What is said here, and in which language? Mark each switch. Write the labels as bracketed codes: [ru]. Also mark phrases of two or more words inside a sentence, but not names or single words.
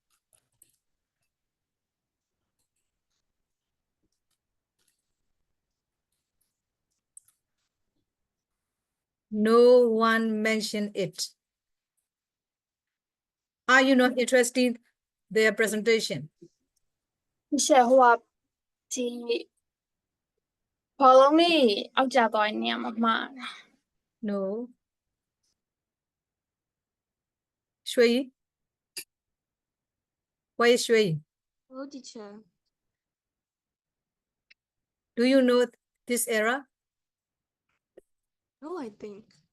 [en] No one mentioned it. Are you not interested in their presentation? [my] ရှယ်ဟိုကဒီဘောလုံးလေးအောက်ကျသွားတဲ့နေရာမှာမှားတာ [en] No. Shui? Why is Shui? Hello, teacher. Do you know this error? No, I think.